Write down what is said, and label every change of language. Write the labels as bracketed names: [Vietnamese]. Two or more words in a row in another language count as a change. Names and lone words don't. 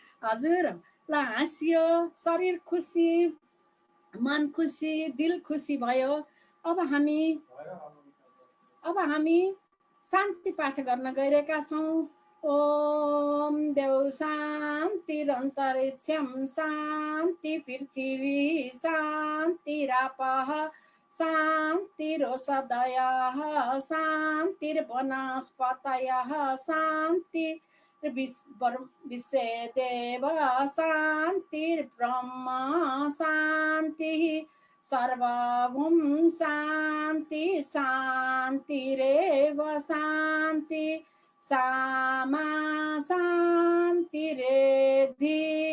[Nepali] हजुरलाई हाँसियो, शरीर खुसी, मन खुसी, दिल खुसी भयो। अब हामी शान्ति पाठ गर्न गइरहेका छौँ। [Sanskrit] ओम देव शान्तिरन्तरिक्षं शान्ति पृथिवी शान्तिरापः शान्तिरोषधयः शान्तिर्वनस्पतयः शान्तिर्विश्वेदेव शान्तिर्ब्रह्म शान्तिः सर्वभूम शान्ति शान्तिरेव शान्ति सामा शान्तिरेधि